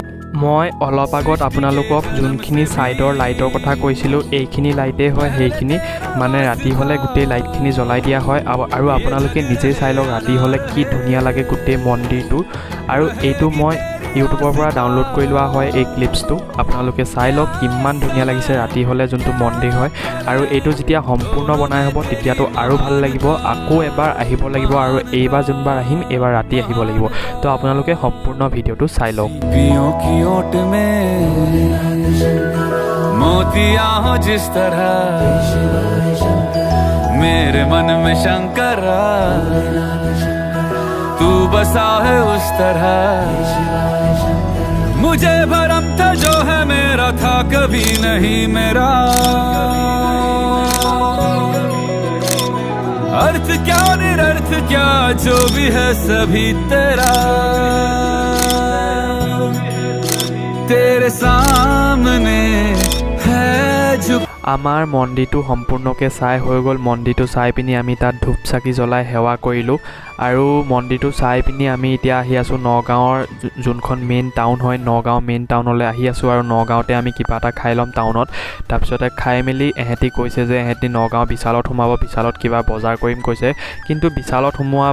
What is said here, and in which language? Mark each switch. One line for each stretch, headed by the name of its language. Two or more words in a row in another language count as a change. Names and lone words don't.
Assamese: মই অলপ আগত আপোনালোকক যোনখিনি ছাইডৰ লাইটৰ কথা কৈছিলোঁ এইখিনি লাইটেই হয় সেইখিনি মানে ৰাতি হ'লে গোটেই লাইটখিনি জ্বলাই দিয়া হয় আৰু আপোনালোকে নিজেই চাই লওক ৰাতি হ'লে কি ধুনীয়া লাগে গোটেই মন্দিৰটো আৰু এইটো মই ইউটিউবৰ পৰা ডাউনলোড কৰি লোৱা হয় এই ক্লিপছটো আপোনালোকে চাই লওক কিমান ধুনীয়া লাগিছে ৰাতি হ'লে যোনটো মন্দিৰ হয় আৰু এইটো যেতিয়া সম্পূৰ্ণ বনাই হ'ব তেতিয়াতো আৰু ভাল লাগিব আকৌ এবাৰ আহিব লাগিব আৰু এইবাৰ যোনবাৰ আহিম এইবাৰ ৰাতি আহিব লাগিব তো আপোনালোকে সম্পূৰ্ণ ভিডিঅ'টো চাই লওক
Hindi: पियों की ओट में मोतियां हो जिस तरह मेरे मन में शंकरा तू बसा है उस तरह मुझे भरम था जो है मेरा था कभी नहीं मेरा अर्थ क्या निरर्थ क्या जो भी है सभी तेरा तेरे सामने है झुक
Assamese: আমাৰ মন্দিৰটো সম্পূৰ্ণকৈ চাই হৈ গ'ল মন্দিৰটো চাই পিনি আমি তাত ধূপ চাকি জ্বলাই সেৱা কৰিলোঁ আৰু মন্দিৰটো চাই পিনি আমি এতিয়া আহি আছোঁ নগাঁৱৰ যোনখন
English: main town
Assamese: হয় নগাঁও মেইন টাউনলৈ আহি আছোঁ আৰু নগাঁৱতে আমি কিবা এটা খাই ল'ম টাউনত তাৰপিছতে খাই মেলি এহেঁতি কৈছে যে এহেঁতি নগাঁও বিশালত সোমাব বিশালত কিবা বজাৰ কৰিম কৈছে কিন্তু বিশালত সোমোৱা